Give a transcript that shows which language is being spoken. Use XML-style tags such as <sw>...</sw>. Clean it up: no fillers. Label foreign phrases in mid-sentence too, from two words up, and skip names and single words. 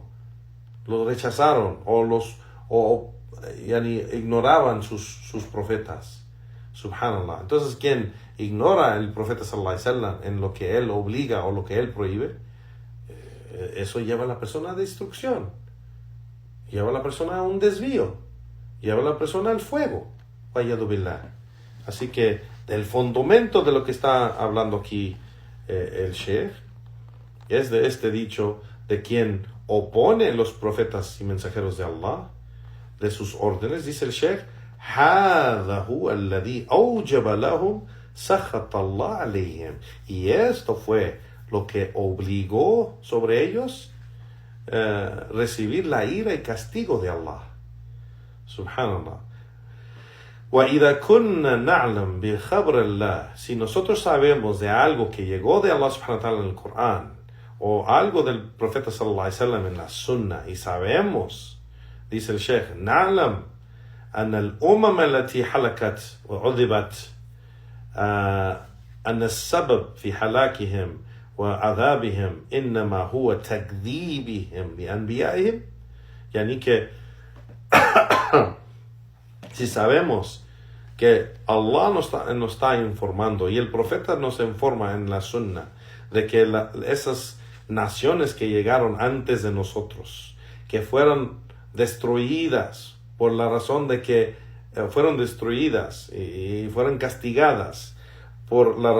<es>Lo rechazaron o ignoraban sus profetas. Subhanallah. Entonces, quien ignora el profeta</es> <ar>صلى الله عليه وسلم</ar> <es>en lo que él obliga o lo que él prohíbe, eso lleva a la persona a destrucción, lleva a la persona a un desvío, lleva a la persona al fuego.</es> <ar>والعياذ بالله.</ar> <es>Así que el fundamento de lo que está hablando aquí el Sheikh es de este dicho de quien opone los profetas y mensajeros de Allah, de sus órdenes. Dice el Sheikh,</es> <ar>هذا هو الذي أوجب لهم سخط الله عليهم.</ar> <es>Y esto fue lo que obligó sobre ellos recibir la ira y castigo de Allah.</es> <ar>Subhanallah. وَإِذَا كُنَّا نَعْلَمْ بِخَبْرِ اللَّهِ.</ar> <es>Si nosotros sabemos de algo que llegó de Allah</es> <ar>سبحانه وتعالى</ar> <es>en el Corán, o algo del profeta</es> <ar>صلى الله عليه وسلم</ar> <es>en la Sunna, y sabemos, dice el Sheikh,</es> <ar>نَعْلَمْ أن الأمم التي حلكت وعذبت أن السبب في حلاكهم وعذابهم إنما هو تكذيبهم بأنبيائهم.</ar> <es>يعني que si sabemos que Allah nos está informando y el profeta nos informa en la Sunna de que esas naciones que llegaron antes de nosotros, que fueron destruidas por la razón de que fueron destruidas y fueron castigadas por la</es>